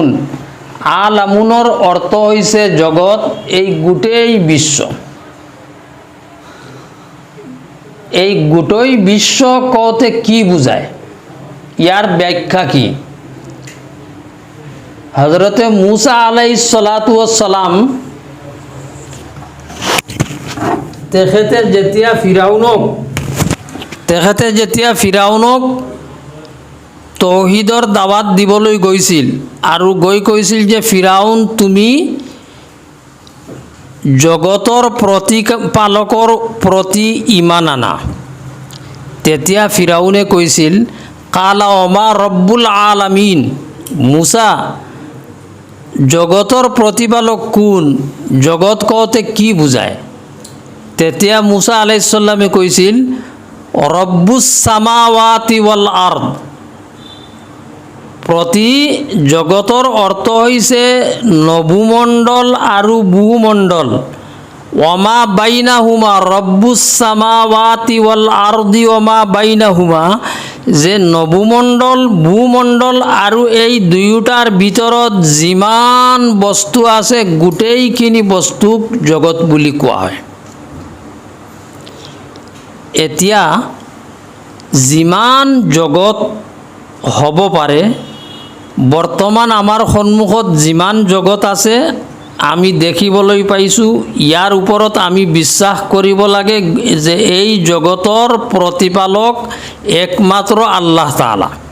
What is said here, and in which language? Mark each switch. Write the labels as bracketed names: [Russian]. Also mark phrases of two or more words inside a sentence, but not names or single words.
[Assamese] আলামুনৰ অৰ্থ হৈছে জগত, এই গোটেই বিশ্ব। এই গোটেই বিশ্ব কওঁতে কি বুজায়, ইয়াৰ ব্যাখ্যা কি? হযৰতে মুসা [Arabic] عليه الصلاة والسلام [Assamese] তেখেতে যেতিয়া ফিৰাউনক তৌহিদৰ দাৱাত দিবলৈ গৈছিল আৰু গৈ কৈছিল যে ফিৰাউন তুমি জগতৰ প্ৰতিপালকৰ প্ৰতি ঈমান আনা, তেতিয়া ফিৰাউনে কৈছিল [Arabic] قال وما رب العالمين, [Assamese] মুসা জগতৰ প্ৰতিপালক কোন, জগত কওঁতে কি বুজায়? তেতিয়া মুসা আলাইহিস সালামে কৈছিল [Arabic] رب السماوات والأرض. [Assamese] প্ৰতি জগতৰ অৰ্থ হৈছে নভুমণ্ডল আৰু ভূমণ্ডল। [Arabic] وما بينهما, رب السماوات والأرض وما بينهما, [Assamese] যে নভুমণ্ডল, ভূমণ্ডল আৰু এই দুয়োটাৰ ভিতৰত যিমান বস্তু আছে গোটেইখিনি বস্তুক জগত বুলি কোৱা হয়। এতিয়া যিমান জগত হ'ব পাৰে, বৰ্তমান আমাৰ সন্মুখত যিমান জগত আছে আমি দেখিবলৈ পাইছোঁ, ইয়াৰ ওপৰত আমি বিশ্বাস কৰিব লাগে যে এই জগতৰ প্ৰতিপালক একমাত্ৰ আল্লাহ তাআলা।